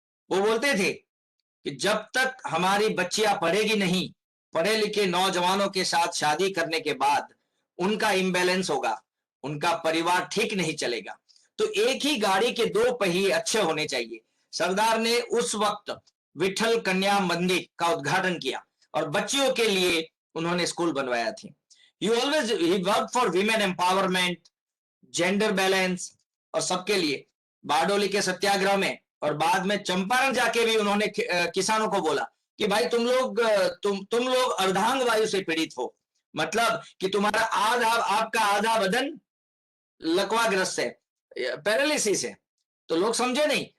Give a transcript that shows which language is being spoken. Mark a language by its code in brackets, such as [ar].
[hi] वो बोलते थे कि जब तक हमारी बच्चियां पढ़ेगी नहीं, पढ़े लिखे नौजवानों के साथ शादी करने के बाद उनका इम्बैलेंस होगा, उनका परिवार ठीक नहीं चलेगा। तो एक ही गाड़ी के दो पहिए अच्छे होने चाहिए। सरदार ने उस वक्त विठल कन्या मंदिर का उद्घाटन किया और बच्चियों के लिए उन्होंने स्कूल बनवाया थी। [en] he worked for women empowerment, [hi] gender balance और सबके लिए। बारडोली के सत्याग्रह में और बाद में चंपारण जाके भी उन्होंने किसानों को बोला कि भाई तुम लोग अर्धांग वायु से पीड़ित हो, मतलब कि तुम्हारा आपका आधा बदन लकवाग्रस्त है, पैरालिसिस है। तो लोग समझे नहीं।